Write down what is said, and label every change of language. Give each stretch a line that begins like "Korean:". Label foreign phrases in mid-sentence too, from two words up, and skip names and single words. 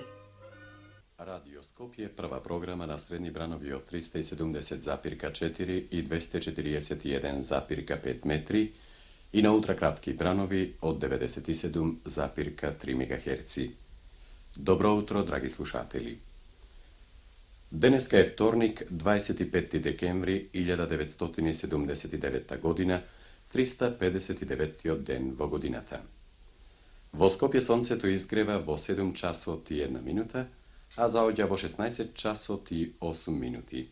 Macedonian: Радио Скопје, прва програма на средни бранови од 370,4 и 241,5 метри и на ултракратки бранови од 97,3 MHz. Добро утро, драги слушатели. Денеска е вторник, 25 декември 1979 година, 359 ден во годината. Во Скопје сонцето изгрева во 7 часот и 1 минута, а заоѓа во 16 часот и 8 минути.